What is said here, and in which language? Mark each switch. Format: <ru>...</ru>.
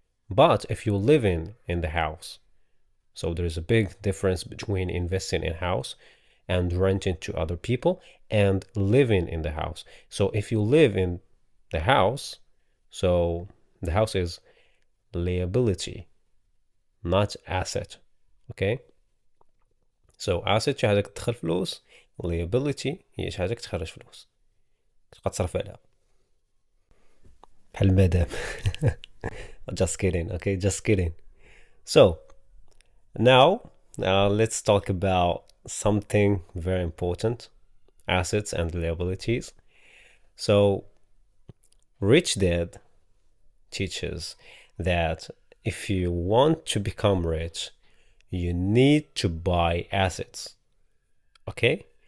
<en>But if you live in the house, so there is a big difference between investing in house and renting to other people and living in the house. So if you live in the house, so the house is liability, not asset. Okay?</en> <ar>So asset شي حاجة كتدخل فلوس، liability هي شي حاجة كتخرج فلوس تبقى تصرف عليها بحال المدام.</ar> <en>Just kidding, okay? Just kidding. So now let's talk about something very important, assets and liabilities. So Rich Dad teaches that if you want to become rich, you need to buy assets. Okay?</en>